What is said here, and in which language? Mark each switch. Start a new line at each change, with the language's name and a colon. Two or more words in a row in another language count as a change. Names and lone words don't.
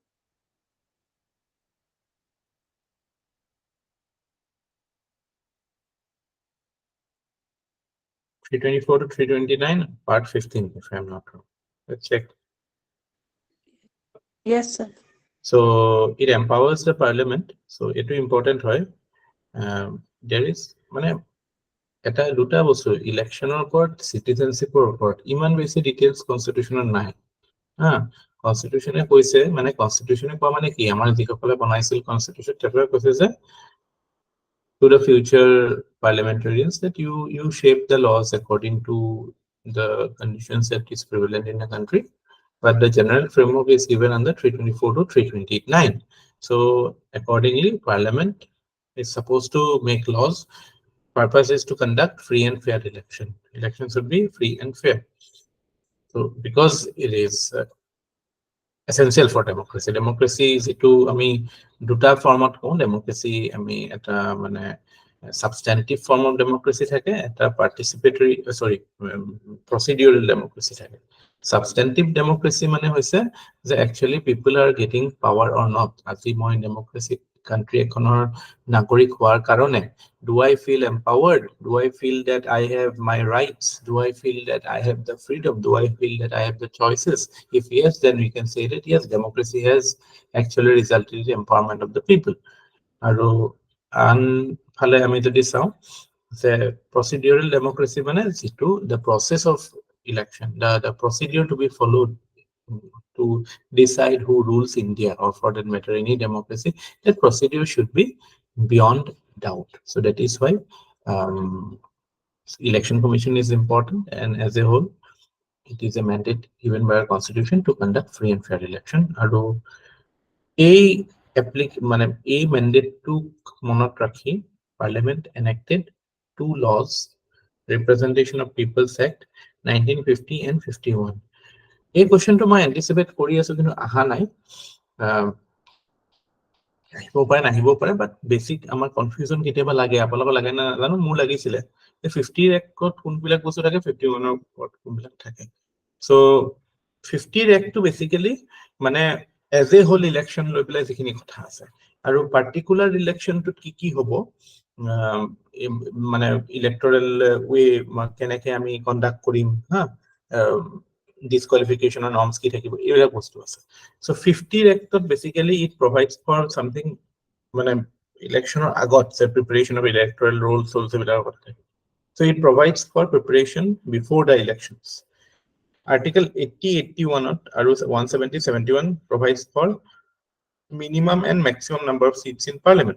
English: 324 to 329, part 15, if I'm not wrong. Let's check. Yes, sir. So it empowers the parliament. So it is important, right? There is,
Assamese: এটা দুটা বস্তু ইলেকশনৰ ওপৰত সিটিজেনশিপৰ ওপৰত ইমান বেছি ডিটেইলছ কনস্টিটিউশনৰ নাই হা কনস্টিটিউশনে কৈছে মানে কনস্টিটিউশনে কোৱা মানে কি আমাৰ যিসকলে বনাইছিল কনস্টিটিউশন তেওঁলোকে কৈছে যে
English: to the future parliamentarians that you shape the laws according to the conditions that is prevalent in the country, but the general framework is given under 324 to 329. So accordingly, parliament is supposed to make laws. Purpose is to conduct free and fair election. Elections should be free and fair. So because it is essential for democracy. Democracy is to
Assamese: আমি দুটা ফর্মত কওঁ
English: democracy
Assamese: আমি এটা মানে
English: substantive form of democracy
Assamese: থাকে এটা
English: participatory procedural democracy থাকে substantive democracy
Assamese: মানে হৈছে যে
English: actually people are getting power or not
Assamese: আজি মই
English: democracy country
Assamese: এখনৰ নাগৰিক হোৱাৰ কাৰণে
English: do I feel empowered? Do I feel that I have my rights? Do I feel that I have the freedom? Do I feel that I have the choices? If yes, then we can say that yes, democracy has actually resulted in the empowerment of the people.
Assamese: আৰু আনফালে আমি যদি চাওঁ যে
English: procedural democracy
Assamese: মানে যিটো
English: the process of election, the procedure to be followed to decide who rules India or for that matter any democracy, that procedure should be beyond doubt. So that is why election commission is important, and as a whole it is a mandate given by our constitution to conduct free and fair election. Aru a mandate to
Assamese: মনত ৰাখি
English: parliament enacted two laws, Representation of People's Act 1950 and 51.
Assamese: এই কোৱেশ্চনটো মই এন্টিসিপেট কৰি আছো কিন্তু আহা নাই আহিব পাৰে নাহিব পাৰে
English: but basic
Assamese: আমাৰ কনফিউজন কেতিয়াবা লাগে আপোনালোকৰ লাগে না জানো মোৰ লাগিছিলে 50 ৰেকত কোনবিলাক বস্তু থাকে 51 ৰ ওপৰত কোনবিলাক থাকে সো 50 ৰেকটো বেসিক্যালি মানে
English: as a whole election
Assamese: লৈ পেলাই যিখিনি কথা আছে আৰু পাৰ্টিকুলাৰ ইলেকশনটোত কি হ'ব মানে
English: electoral way
Assamese: কেনেকে আমি কন্ডাক্ট কৰিম হা
English: disqualification and norms
Assamese: কি থাকিব এইবোৰ বস্তু আছে
English: so 50 act basically it provides for something mane election or agot say preparation of electoral rolls also so it provides for preparation before the elections Article 80, 81 আৰু 170, 71 provides for minimum and maximum number of seats in parliament.